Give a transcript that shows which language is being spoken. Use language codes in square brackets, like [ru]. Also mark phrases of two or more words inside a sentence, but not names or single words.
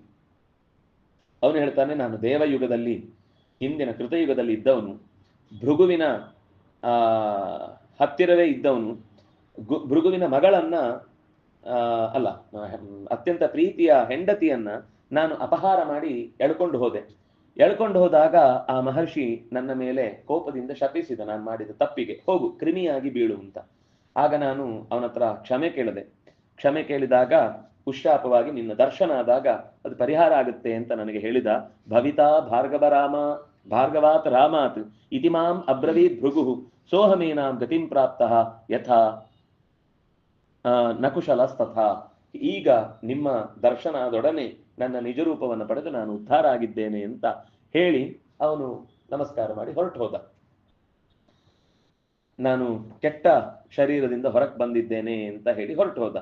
[kn] ಅವನು ಹೇಳ್ತಾನೆ, ನಾನು ದೇವಯುಗದಲ್ಲಿ, ಹಿಂದಿನ ಕೃತಯುಗದಲ್ಲಿ ಇದ್ದವನು, ಭೃಗುವಿನ ಹತ್ತಿರವೇ ಇದ್ದವನು, ಭೃಗುವಿನ ಮಗಳನ್ನ ಅಲ್ಲ ಅತ್ಯಂತ ಪ್ರೀತಿಯ ಹೆಂಡತಿಯನ್ನ ನಾನು ಅಪಹಾರ ಮಾಡಿ ಎಳ್ಕೊಂಡು ಹೋದಾಗ ಆ ಮಹರ್ಷಿ ನನ್ನ ಮೇಲೆ ಕೋಪದಿಂದ ಶಪಿಸಿದ, ನಾನು ಮಾಡಿದ ತಪ್ಪಿಗೆ, ಹೋಗು ಕ್ರಿಮಿಯಾಗಿ ಬೀಳು ಅಂತ. ಆಗ ನಾನು ಅವನ ಹತ್ರ ಕ್ಷಮೆ ಕೇಳಿದಾಗ ಉಶಾಪವಾಗಿ ನಿನ್ನ ದರ್ಶನ ಆದಾಗ ಅದು ಪರಿಹಾರ ಆಗುತ್ತೆ ಅಂತ ನನಗೆ ಹೇಳಿದ. [sa] ಭವಿತಾ ಭಾರ್ಗವಾತ್ ರಾಮಾತ್ ಇತಿ ಮಾಂ ಅಬ್ರವೀತ್ ಭೃಗು ಸೋಹಮೇನಾಂ ಗತಿಂ ಪ್ರಾಪ್ತಃ ಯಥಾ ನಕುಶಲಸ್ತಥಾ. [kn] ಈಗ ನಿಮ್ಮ ದರ್ಶನದೊಡನೆ ನನ್ನ ನಿಜ ರೂಪವನ್ನು ಪಡೆದು ನಾನು ಉದ್ಧಾರ ಆಗಿದ್ದೇನೆ ಅಂತ ಹೇಳಿ ಅವನು ನಮಸ್ಕಾರ ಮಾಡಿ ಹೊರಟು ಹೋದ. ನಾನು ಕೆಟ್ಟ ಶರೀರದಿಂದ ಹೊರಗೆ ಬಂದಿದ್ದೇನೆ ಅಂತ ಹೇಳಿ ಹೊರಟು ಹೋದ.